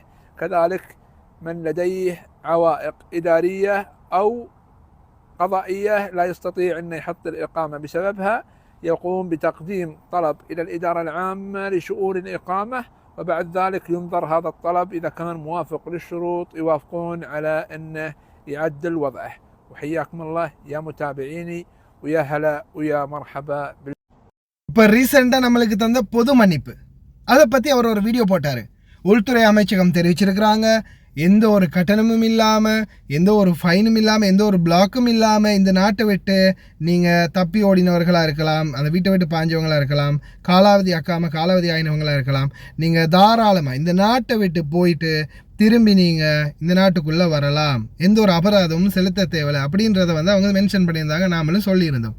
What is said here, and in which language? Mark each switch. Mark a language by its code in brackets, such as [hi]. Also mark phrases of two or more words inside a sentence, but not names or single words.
[ar] كذلك من لديه عوائق إدارية أو قضائية لا يستطيع أن يحط الإقامة بسببها يقوم بتقديم طلب إلى الإدارة العامة لشؤون الإقامة، وبعد ذلك ينظر هذا الطلب، إذا كان موافق للشروط يوافقون على أنه يعدل وضعه. وحياكم الله يا متابعيني، ويا هلا ويا مرحبا. [ta] இப்போ ரீசெண்டாக நம்மளுக்கு தந்த பொது மன்னிப்பு, அதை பற்றி அவர் ஒரு வீடியோ போட்டார். உள்துறை அமைச்சகம் தெரிவிச்சிருக்கிறாங்க, எந்த ஒரு கட்டணமும் இல்லாமல், எந்த ஒரு ஃபைனும் இல்லாமல், எந்த ஒரு பிளாக்கும் இல்லாமல் இந்த நாட்டை விட்டு நீங்கள் தப்பி ஓடினவர்களாக இருக்கலாம், அந்த வீட்டை விட்டு பாஞ்சவங்களாக இருக்கலாம், காலாவதி ஆயினவங்களாக இருக்கலாம், நீங்கள் தாராளமாக இந்த நாட்டை விட்டு போயிட்டு திரும்பி நீங்கள் இந்த நாட்டுக்குள்ளே வரலாம், எந்த ஒரு அபராதமும் செலுத்த தேவையில்லை அப்படின்றத வந்து அவங்க மென்ஷன் பண்ணியிருந்தாங்க, நாமளும் சொல்லியிருந்தோம்.